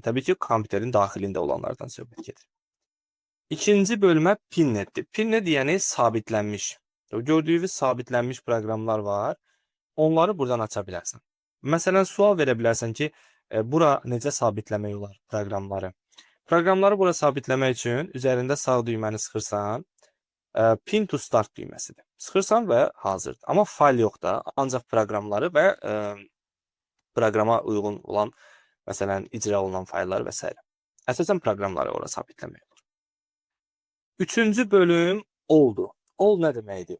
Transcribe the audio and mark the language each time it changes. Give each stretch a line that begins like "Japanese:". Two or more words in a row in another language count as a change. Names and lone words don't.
Azerbaijani: Təbii ki, kompüterin daxilində olanlardan söhbət gedir. İkinci bölmə Pinnetdir. Pinnet yəni sabitlənmiş. Gördüyünüz sabitlənmiş proqramlar var. Onları buradan aça bilərsən. Məsələn, sual verə bilərsən ki, bura necə sabitləmək olar proqramları? Proqramları bura sabitləmək üçün üzərində sağ düyməni sıxırsan,
English: Pin to start
Azerbaijani: düyməsidir. Sıxırsan və hazırdır. Amma fayl yox da, ancaq proqramları və proqrama uyğun olan, məsələn, icra olunan fayllar və s. Əsasən proqramları ora sabitləmək olur. Üçüncü bölüm all'dur. All nə deməkdir?